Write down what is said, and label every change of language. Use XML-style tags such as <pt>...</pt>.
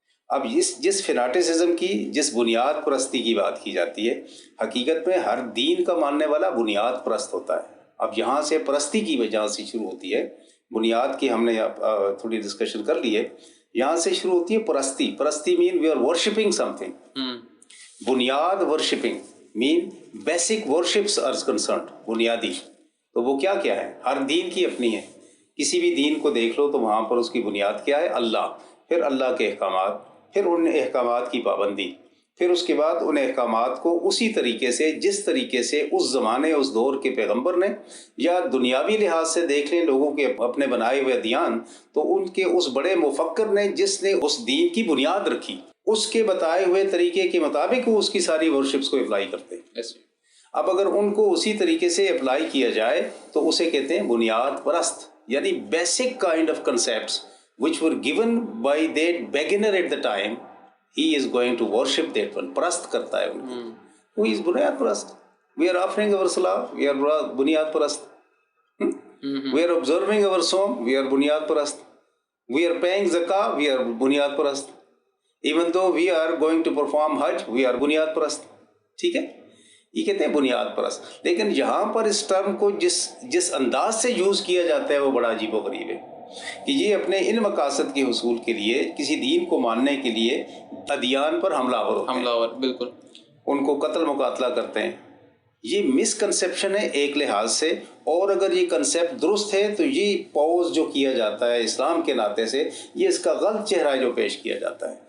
<ur>اب جس فناٹسزم کی، جس بنیاد پرستی کی بات کی جاتی ہے، حقیقت میں ہر دین کا ماننے والا بنیاد پرست ہوتا ہے. اب یہاں سے پرستی کی وجہ سے شروع ہوتی ہے. بنیاد کی ہم نے تھوڑی ڈسکشن کر لی ہے. یہاں سے شروع ہوتی ہے پرستی.</ur> <en>پرستی mean we are worshipping something. بنیاد worshipping mean basic worships are concerned.</en> <ur>بنیادی تو وہ کیا کیا ہے؟ ہر دین کی اپنی ہے. کسی بھی دین کو دیکھ لو تو وہاں پر اس کی بنیاد کیا ہے؟ اللہ. پھر اللہ کے احکامات، پھر ان احکامات کی پابندی، پھر اس کے بعد ان احکامات کو اسی طریقے سے جس طریقے سے اس زمانے اس دور کے پیغمبر نے، یا دنیاوی لحاظ سے دیکھ لیں لوگوں کے اپنے بنائے ہوئے ادیان، تو ان کے اس بڑے مفکر نے جس نے اس دین کی بنیاد رکھی، اس کے بتائے ہوئے طریقے کے مطابق وہ اس کی ساری ورشپس کو اپلائی کرتے ہیں. اب اگر ان کو اسی طریقے سے اپلائی کیا جائے تو اسے کہتے ہیں بنیاد پرست، یعنی</ur> <en>Basic kind of concepts which were given by that beginner at the time. He is going to worship that one.</en> <ur>پرست کرتا ہے ان کو.</ur> <en>Who is بنیاد پرست? We are offering our salah, we are بنیاد پرست. We are observing our sawm, we are بنیاد پرست. We are paying zakah, we are بنیاد پرست. Even though we are going to perform hajj, we are بنیاد پرست.</en> <ur>ٹھیک ہے؟ یہ کہتے ہیں بنیاد پرست. لیکن یہاں پر اس ٹرم کو جس انداز سے یوز کیا جاتا ہے وہ بڑا عجیب و غریب ہے کہ یہ اپنے ان مقاصد کے حصول کے لیے، کسی دین کو ماننے کے لیے ادیان پر حملہ آور بالکل ان کو قتل مقاتلہ کرتے ہیں. یہ مس کنسیپشن ہے ایک لحاظ سے، اور اگر یہ کنسیپٹ درست ہے تو یہ پوز جو کیا جاتا ہے اسلام کے ناطے سے، یہ اس کا غلط چہرہ جو پیش کیا جاتا ہے.</ur>